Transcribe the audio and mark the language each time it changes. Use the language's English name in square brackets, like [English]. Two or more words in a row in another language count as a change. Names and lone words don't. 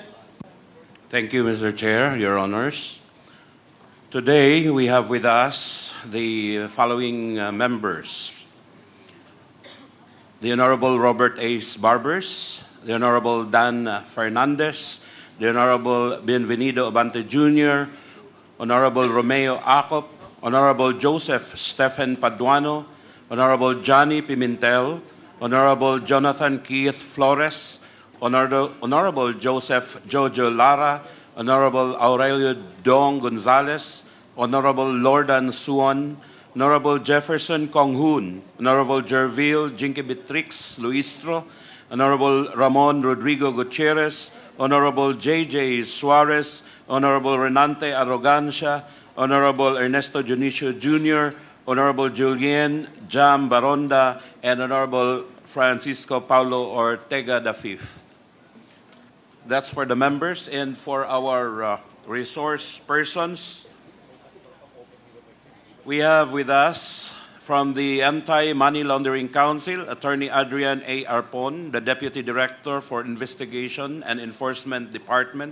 [English] Thank you, Mr. Chair, Your Honors. Today, we have with us the following members. The Honorable Robert A. Barbers, the Honorable Dan Fernandez, the Honorable Bienvenido Abante Jr., Honorable Romeo Acop, Honorable Joseph Stephen Paduano, Honorable Johnny Pimentel, Honorable Jonathan Keith Flores, Honorable Joseph Jojo Lara, Honorable Aurelio Dong Gonzalez, Honorable Lordan Suon, Honorable Jefferson Konghoon, Honorable Jervil Jinky Beatrix Luistro, Honorable Ramon Rodrigo Gutierrez, Honorable J.J. Suarez, Honorable Renante Arrogancia, Honorable Ernesto Junicio Jr., Honorable Julien Jam Baronda, and Honorable Francisco Paulo Ortega V. That's for the members. And for our resource persons, we have with us from the Anti-Money Laundering Council, Attorney Adrian A. Arpon, the Deputy Director for Investigation and Enforcement Department.